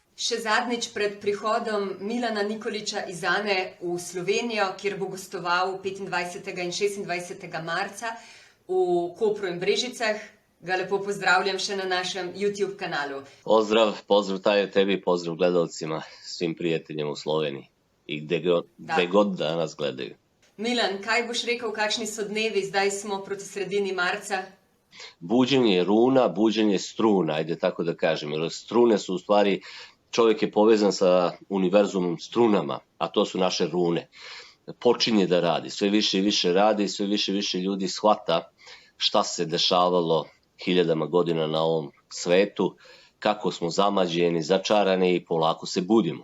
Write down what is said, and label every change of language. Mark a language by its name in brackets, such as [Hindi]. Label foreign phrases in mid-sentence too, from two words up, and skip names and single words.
[Slovenian] Še zadnjič pred prihodom Milana Nikolića iz Ane v Slovenijo, kjer bo gostoval 25. in 26. marca v Kopru in Brežicah. Ga lepo pozdravljam še na našem YouTube kanalu. [Serbian] Pozdrav Tajo tebi, pozdrav gledalcima, svim prijateljima u Sloveniji i gde god da nas gledaju. [Slovenian] Milan, kaj boš rekel, kakšni so dnevi, zdaj smo proti sredini marca? [Serbian] Buđenje runa, buđenje struna, ajde tako da kažem, jer strune su u stvari, čovjek je povezan sa univerzumom strunama, a to su naše rune. Počinje da radi, sve više i više radi, sve više i više ljudi shvata šta se dešavalo hiljadama godina na ovom svetu, kako smo zamađeni, začarani i polako se budimo.